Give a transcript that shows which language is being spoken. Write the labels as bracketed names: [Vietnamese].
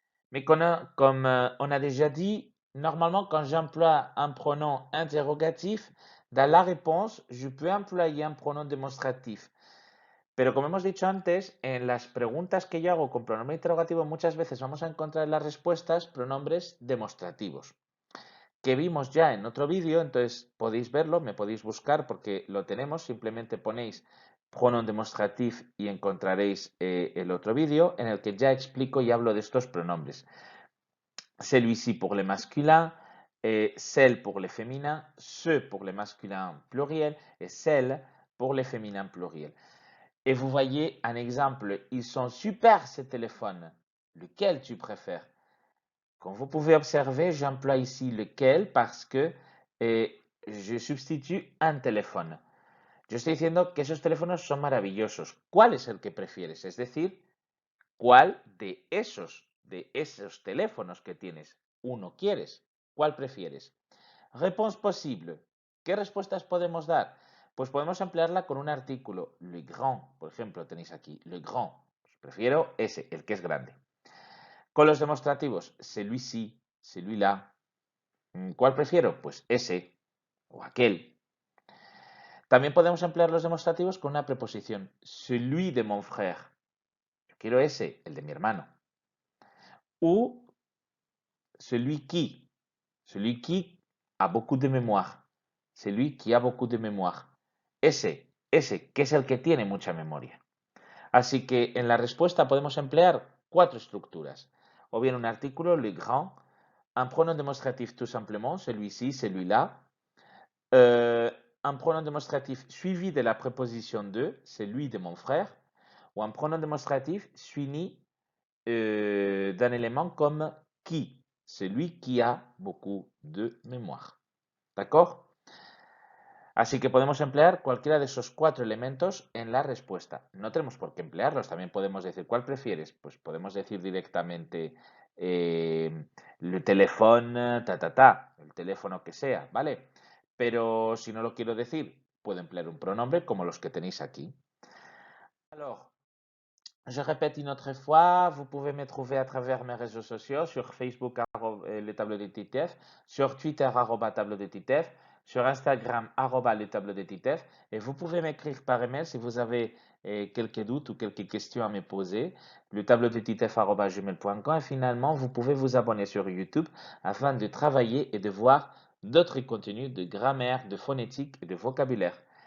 [French] Mais comme on a déjà dit, normalement, quand j'emploie un pronom interrogatif, dans la réponse, je peux employer un pronom démonstratif. [Spanish] Pero como hemos dicho antes, en las preguntas que yo hago con pronombre interrogativo, muchas veces vamos a encontrar en las respuestas pronombres demostrativos, que vimos ya en otro vídeo, entonces podéis verlo, me podéis buscar porque lo tenemos, simplemente ponéis pronom demostratif y encontraréis el otro vídeo en el que ya explico y hablo de estos pronombres. [French] Celui-ci pour les masculins, celle pour les féminins, ce pour les masculins pluriels et celle pour les féminins pluriels. Et vous voyez un exemple, ils sont super ces téléphones. Lequel tu préfères? Comme vous pouvez observer, j'emploie ici lequel parce que je substitue un téléphone. [Spanish] Yo estoy diciendo que esos teléfonos son maravillosos. ¿Cuál es el que prefieres? Es decir, ¿cuál de esos teléfonos que tienes uno quieres? ¿Cuál prefieres? Réponse posible. ¿Qué respuestas podemos dar? Pues podemos emplearla con un artículo. [French] Le grand, [Spanish] por ejemplo, tenéis aquí. Le grand. Pues prefiero ese, el que es grande. Con los demostrativos, [French] celui-ci, celui-là. [Spanish] ¿Cuál prefiero? Pues ese o aquel. También podemos emplear los demostrativos con una preposición. [French] Celui de mon frère. [Spanish] Yo quiero ese, el de mi hermano. O [French] celui qui. Celui qui a beaucoup de mémoire. Celui qui a beaucoup de mémoire. [Spanish] Ese, que es el que tiene mucha memoria. Así que en la respuesta podemos emplear 4 estructuras. [French] O bien un artículo, le grand, un pronom démonstratif tout simplement, celui-ci, celui-là, un pronom démonstratif suivi de la préposition de, celui de mon frère, ou un pronom démonstratif suivi d'un élément comme qui, celui qui a beaucoup de mémoire. ¿D'accord? [Spanish] Así que podemos emplear cualquiera de esos 4 elementos en la respuesta. No tenemos por qué emplearlos, también podemos decir ¿cuál prefieres? Pues podemos decir directamente le teléfono, el teléfono que sea, ¿vale? Pero si no lo quiero decir, puedo emplear un pronombre como los que tenéis aquí. [French] Alors, je répète une autre fois, vous pouvez me trouver à travers mes réseaux sociaux, sur Facebook, les tableaux de TTF, sur Twitter, tableau de TTF, sur Instagram, les tableaux de TTF, et vous pouvez m'écrire par email si vous avez quelques doutes ou quelques questions à me poser, le tableau de TTF@gmail.com, et finalement, vous pouvez vous abonner sur YouTube afin de travailler et de voir d'autres contenus de grammaire, de phonétique et de vocabulaire.